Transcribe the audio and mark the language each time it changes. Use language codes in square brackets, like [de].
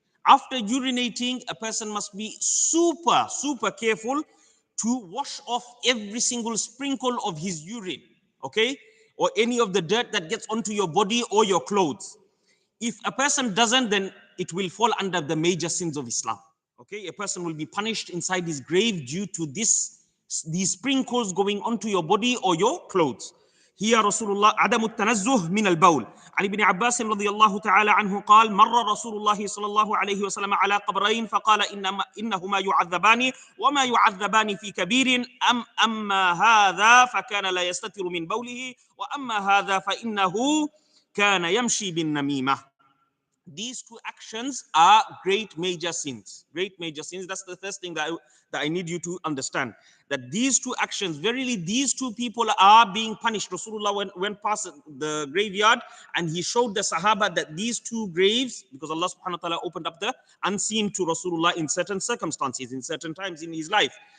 [en] After urinating, a person must be super careful to wash off every single sprinkle of his urine, okay? Or any of the dirt that gets onto your body or your clothes. If a person doesn't, then it will fall under the major sins of Islam. Okay, a person will be punished inside his grave due to these sprinkles going onto your body or your clothes. [ar] هي رسول الله عدم التنزه من البول. عن ابن عباس رضي الله تعالى عنه قال مر رسول الله صلى الله عليه وسلم على قبرين فقال إنهما يعذبان وما يعذبان في كبير أما هذا فكان لا يستتر من بوله وأما هذا فإنه كان يمشي بالنميمة. [en] These two actions are great major sins. Great major sins. That's the first thing that I need you to understand. That these two actions, verily these two people are being punished. Rasulullah went past the graveyard and he showed the Sahaba that these two graves, because Allah subhanahu wa ta'ala opened up the unseen to Rasulullah in certain circumstances, in certain times in his life.